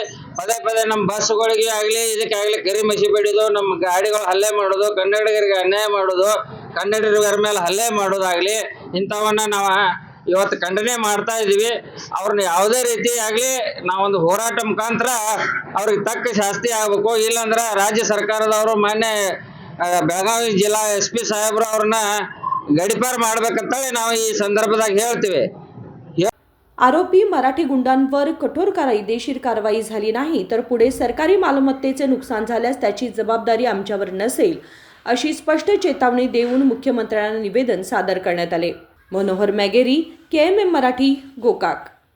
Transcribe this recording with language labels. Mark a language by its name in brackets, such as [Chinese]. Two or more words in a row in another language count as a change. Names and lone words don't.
[Kannada] ಪದೇ ಪದೇ ನಮ್ಮ ಬಸ್ಗಳಿಗೆ ಆಗಲಿ ಇದಕ್ಕಾಗಲಿ ಕರಿ ಮಸಿ ಬಿಡೋದು, ನಮ್ಮ ಗಾಡಿಗಳು ಹಲ್ಲೆ ಮಾಡೋದು, ಕನ್ನಡಿಗರಿಗೆ ಅನ್ಯಾಯ ಮಾಡೋದು, ಕನ್ನಡಿಗರ ಮೇಲೆ ಹಲ್ಲೆ ಮಾಡೋದಾಗಲಿ ಇಂಥವನ್ನ ನಾವು ಇವತ್ತು ಖಂಡನೆ ಮಾಡ್ತಾ ಇದ್ದೀವಿ। ಅವ್ರನ್ನ ಯಾವುದೇ ರೀತಿ ಆಗಲಿ ನಾವೊಂದು ಹೋರಾಟ ಮುಖಾಂತರ ಅವ್ರಿಗೆ ತಕ್ಕ ಶಾಸ್ತಿ ಆಗಬೇಕು। ಇಲ್ಲಾಂದ್ರೆ ರಾಜ್ಯ ಸರ್ಕಾರದವರು ಮಾನ್ಯ ಬೆಳಗಾವಿ ಜಿಲ್ಲಾ SP ಸಾಹೇಬರು ಅವ್ರನ್ನ ಗಡಿಪಾರು ಮಾಡ್ಬೇಕಂತೇಳಿ ನಾವು ಈ संदर्भात ಹೇಳ್ತೀವಿ। [Marathi] आरोपी मराठी गुंडांवर कठोर कायदेशीर कारवाई झाली नाही तर पुढे सरकारी मालमत्तेचे नुकसान झाल्यास त्याची जबाबदारी आमच्यावर नसेल अशी स्पष्ट चेतावणी देऊन मुख्यमंत्र्यांना निवेदन सादर करण्यात आले। मनोहर मॅगेरी, KMM मराठी, गोकाक।